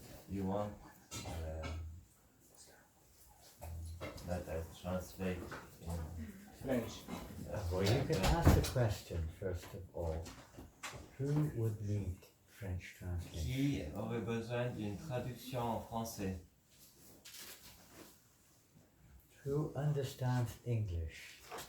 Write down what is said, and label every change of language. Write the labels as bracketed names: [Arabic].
[English] You want that I translate in French. Well, you can ask the question first of all. Who would need French translation? [French] Qui aurait besoin d'une traduction en français? [English] Who understands English?